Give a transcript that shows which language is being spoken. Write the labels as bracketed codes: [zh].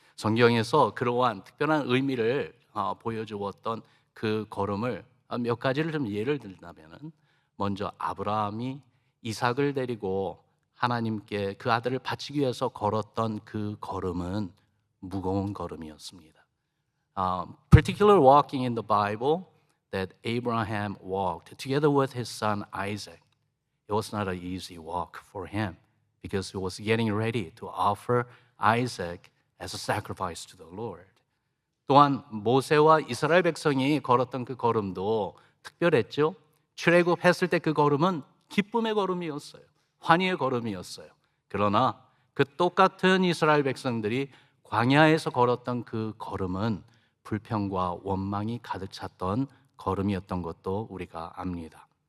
[ko] 성경에서 그러한 특별한 의미를 보여주었던 그 걸음을 몇 가지를 좀 예를 들자면은, 먼저 아브라함이 이삭을 데리고 하나님께 그 아들을 바치기 위해서 걸었던 그 걸음은 무거운 걸음이었습니다. [en] Particular walking in the Bible that Abraham walked together with his son Isaac. It was not an easy walk for him because he was getting ready to offer Isaac as a sacrifice to the Lord. [ko] 또한 모세와 이스라엘 백성이 걸었던 그 걸음도 특별했죠. 출애굽했을 때 그 걸음은 기쁨의 걸음이었어요. 환희의 걸음이었어요. 그러나 그 똑같은 이스라엘 백성들이 광야에서 걸었던 그 걸음은 불평과 원망이 가득 찼던 걸음이었던 것도 우리가 압니다.